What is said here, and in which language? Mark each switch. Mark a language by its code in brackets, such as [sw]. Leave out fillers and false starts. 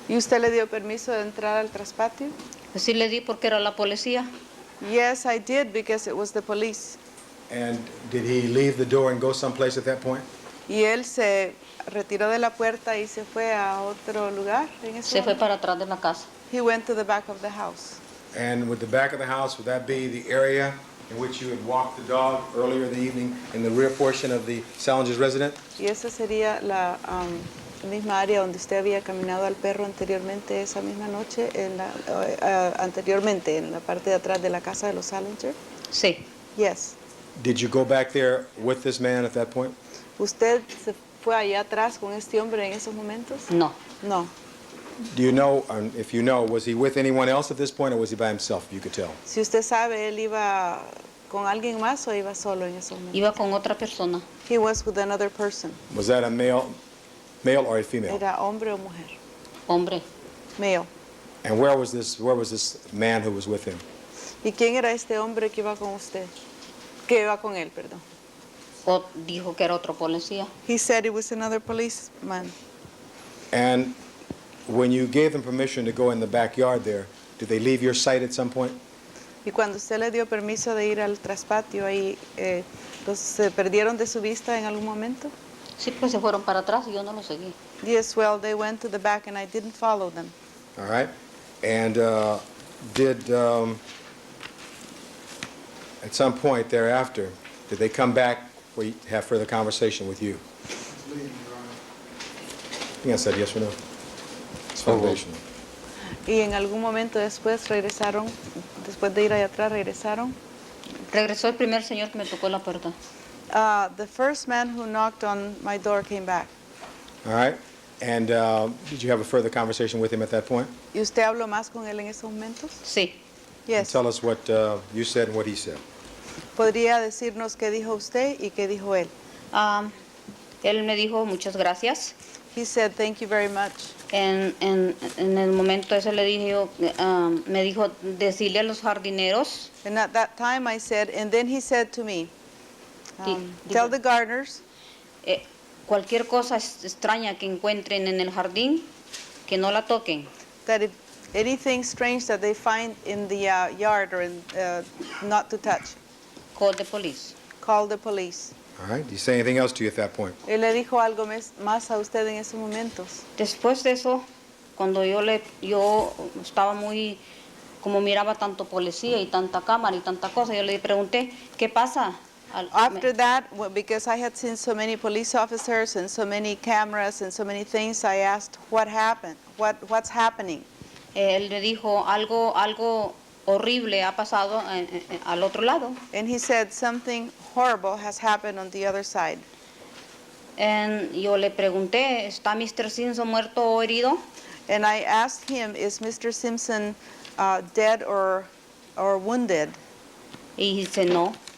[es] ¿Y usted le dio permiso de entrar al traspatio? Pues sí le di porque era la policía. [en] Yes, I did, because it was the police. And did he leave the door and go someplace at that point? [es] Y él se retiró de la puerta y se fue a otro lugar en ese Se fue momento. para atrás de la casa. [en] He went to the back of the house. And with the back of the house, would that be the area in which you had walked the dog earlier in the evening in the rear portion of the Salinger's residence? [es] Y esa sería la misma área donde usted había caminado al perro anteriormente esa misma noche, anteriormente en la parte de atrás de la casa de los Salinger. Sí. [en] Yes. Did you go back there with this man at that point? [es] ¿Usted se fue allá atrás con este hombre en esos momentos? No. [en] No. Do you know, if you know, was he with anyone else at this point or was he by himself, you could tell? [es] Si usted sabe, él iba con alguien más o iba solo en esos momentos. Iba con otra persona. [en] He was with another person. Was that a male or a female? [es] Era hombre o mujer. Hombre. [en] Male. And where was this man who was with him? [es] ¿Y quién era este hombre que iba con usted? Que iba con él, perdón. O dijo que era otro policía. [en] He said it was another policeman. And when you gave them permission to go in the backyard there, did they leave your sight at some point? [es] Y cuando usted le dio permiso de ir al traspatio ahí, ¿se perdieron de su vista en algún momento? Sí, pues se fueron para atrás y yo no los seguí. [en] Yes, well, they went to the back and I didn't follow them. All right. And at some point thereafter, did they come back or have further conversation with you? Leaving, Your Honor. I think I said yes or no. It's Oh, well. foundational. [es] Y en algún momento después regresaron, después de ir allá atrás, regresaron. Regresó el primer señor que me tocó la puerta. [en] The first man who knocked on my door came back. All right. And did you have a further conversation with him at that point? [es] ¿Y usted habló más con él en esos momentos? Sí. [en] Yes. Tell us what you said and what he said. [es] ¿Podría decirnos qué dijo usted y qué dijo él? Él me dijo muchas gracias. [en] He said, thank you very much. [es] En el momento ese le dije yo, me dijo, decirle a los jardineros, [en] And at that time I said, and then he said to me, [es] Di- [en] tell the gardeners [es] cualquier cosa extraña que encuentren en el jardín, que no la toquen. [en] that if anything strange that they find in the yard or in, not to touch, Call the police. call the police. All right. Did he say anything else to you at that point? [es] Él le dijo algo más a usted en esos momentos. Después de eso, cuando yo estaba muy, como miraba tanto policía y tanta cámara y tanta cosa, yo le pregunté, ¿qué pasa? [en] After that, because I had seen so many police officers and so many cameras and so many things, I asked, what happened? What's happening? [es] Él le dijo, algo horrible ha pasado al otro lado. [en] And he said, something horrible has happened on the other side. [es] Yo le pregunté, ¿está Mr. Simpson muerto o herido? [en] And I asked him, is Mr. Simpson dead or wounded? [es] Y dice, no.